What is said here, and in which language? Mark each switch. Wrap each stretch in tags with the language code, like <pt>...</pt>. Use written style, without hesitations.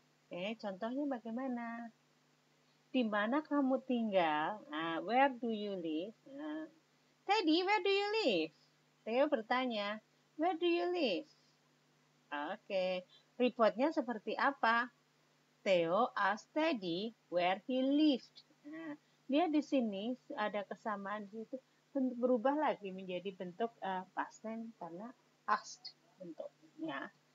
<id>Oke, contohnya bagaimana? Di mana kamu tinggal?</id> <en>Where do you live? Teddy, where do you live? Theo</en> <id>bertanya,</id> <en>where do you live?</en> <id>Oke, reportnya seperti apa?</id> <en>Theo asked Teddy where he lived.</en> <id>Nah, dia di sini ada kesamaan di situ, berubah lagi menjadi bentuk past tense karena asked bentuknya.</id>